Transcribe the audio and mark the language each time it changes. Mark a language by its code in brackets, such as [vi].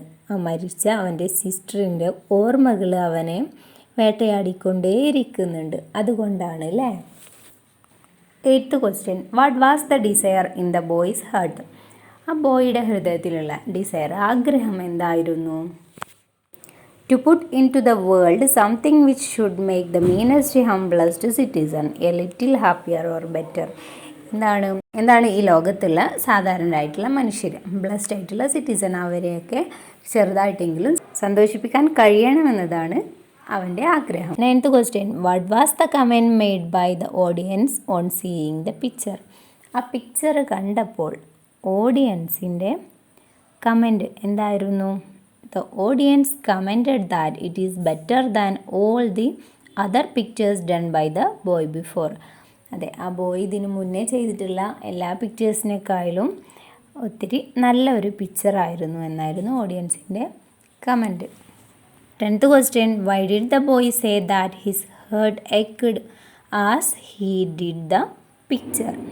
[ml] ആ മരിച്ച അവൻ്റെ സിസ്റ്ററിൻ്റെ ഓർമ്മകൾ അവനെ വേട്ടയാടിക്കൊണ്ടേയിരിക്കുന്നുണ്ട്. അതുകൊണ്ടാണ് അല്ലേ? [en] Eighth question, what was the desire in the boy's heart? [ml] ആ ബോയുടെ ഹൃദയത്തിലുള്ള ഡിസയർ, ആഗ്രഹം എന്തായിരുന്നു? [en] To put into the world something which should make the meanest humblest citizen a little happier or better. [ml] എന്താണ് ഈ ലോകത്തുള്ള സാധാരണരായിട്ടുള്ള മനുഷ്യർ, ബ്ലസ്ഡ് ആയിട്ടുള്ള സിറ്റിസൺ, അവരെയൊക്കെ ചെറുതായിട്ടെങ്കിലും സന്തോഷിപ്പിക്കാൻ കഴിയണമെന്നതാണ് അവൻ്റെ ആഗ്രഹം. [en] 9th question, what was the comment made by the audience on seeing the picture? [ml] ആ പിക്ചർ കണ്ടപ്പോൾ ഓഡിയൻസിൻ്റെ കമൻറ്റ് എന്തായിരുന്നു? [en] The audience commented that it is better than all the other pictures done by the boy before. [ml] അതെ, ആ boy ഇതിന് മുന്നേ ചെയ്തിട്ടുള്ള എല്ലാ പിക്ചേഴ്സിനേക്കാളും ഒത്തിരി നല്ല ഒരു പിക്ചറായിരുന്നു എന്നായിരുന്നു ഓഡിയൻസിൻ്റെ comment. [en] 10th question, why did the boy say that his heart ached as he did the picture?